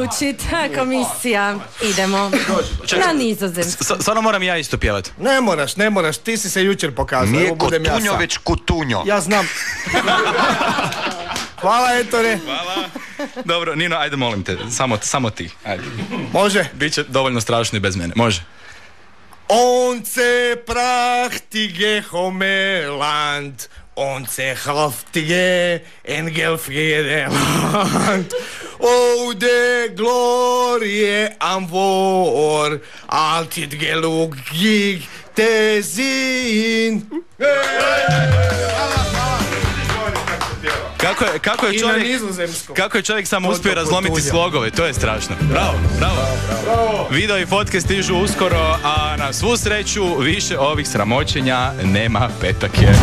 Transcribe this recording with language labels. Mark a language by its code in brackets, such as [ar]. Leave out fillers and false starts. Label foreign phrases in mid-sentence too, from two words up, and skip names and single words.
[hr] odlučit. Komisija. Idemo. Na Nizozemsku. Stvarno moram ja isto pjevati. Ne moraš, ti si se jučer pokazao. Nije Evo budem ja Kotunjo, sam. već Kutunjo. Ja znam. Hvala, Ettore. Hvala. Dobro, Nino, ajde molim te, samo ti. Ajde. Može. Biće dovoljno strašno i bez mene. Može. [nl] Onze prachtige Homeland, onze haftige Engelfriedeland, ode glorie am vor, altid gelugig te zin. [hr] Kako je čovjek samo uspio razlomiti slogove, to je strašno. Bravo. Video i fotke stižu uskoro, a na svu sreću više ovih sramoćenja nema, petak je.